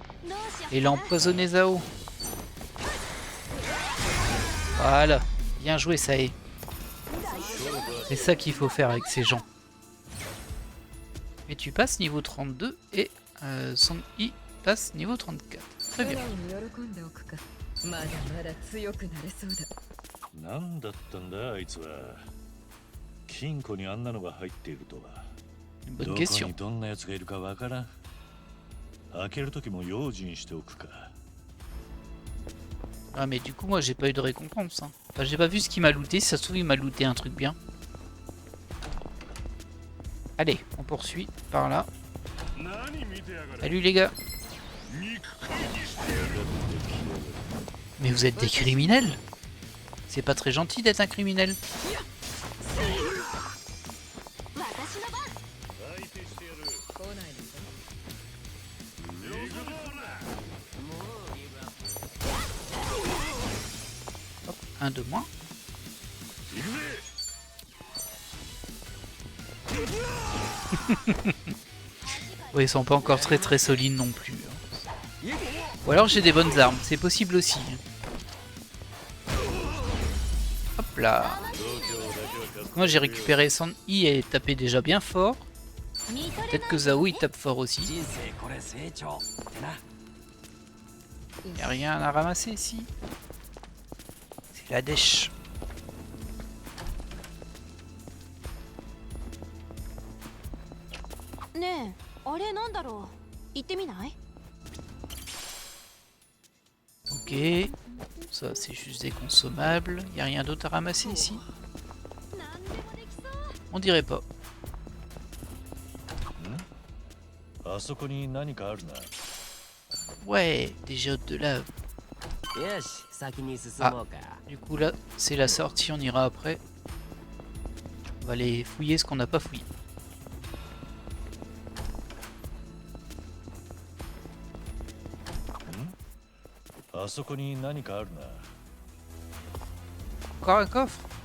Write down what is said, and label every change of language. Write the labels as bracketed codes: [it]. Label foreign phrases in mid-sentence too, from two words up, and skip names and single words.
[fr] Et il a empoisonné Zao. Voilà. Bien joué, ça y est. C'est ça qu'il faut faire avec ces gens. Et tu passes niveau 32 et Son I passe niveau 34. Très bien. [ja] 何だったんだあいつは。金庫にあんなのが入っているとは。 [fr] Une bonne [ja] どこ [fr] question. [ja] にどんなやつがいるかわからん。開ける時も用心しておくか。 [fr] Ah mais du coup moi j'ai pas eu de récompense. Hein. Enfin, j'ai pas vu ce qu'il m'a looté. Si ça se trouve il m'a looté un truc bien. Allez, on poursuit par là. Salut les gars. Mais vous êtes des criminels? C'est pas très gentil d'être un criminel. [ja] 私の番。来ないのか [fr] Hop, un de moins. Oui, ils sont pas encore très solides non plus. Ou alors j'ai des bonnes armes, c'est possible aussi. Hop là. Moi j'ai récupéré San I et tapé déjà bien fort. Peut-être que Zao il tape fort aussi. [ja] 人生これ成長ってな。 [fr] Y'a rien à ramasser ici. C'est la dèche. [ja] Ne, あれなんだろう。行ってみない？ [fr] Ok. Ça c'est juste des consommables. Y'a rien d'autre à ramasser ici. [ja] なんでもできそう。 [fr] On dirait pas. [ja] あそこに何かあるな。 [fr] Ouais, des géodes de lave. [ja] よし、先に進もうか。 [fr] Du coup là, c'est la sortie, on ira après. On va aller fouiller ce qu'on n'a pas fouillé. Encore un coffre.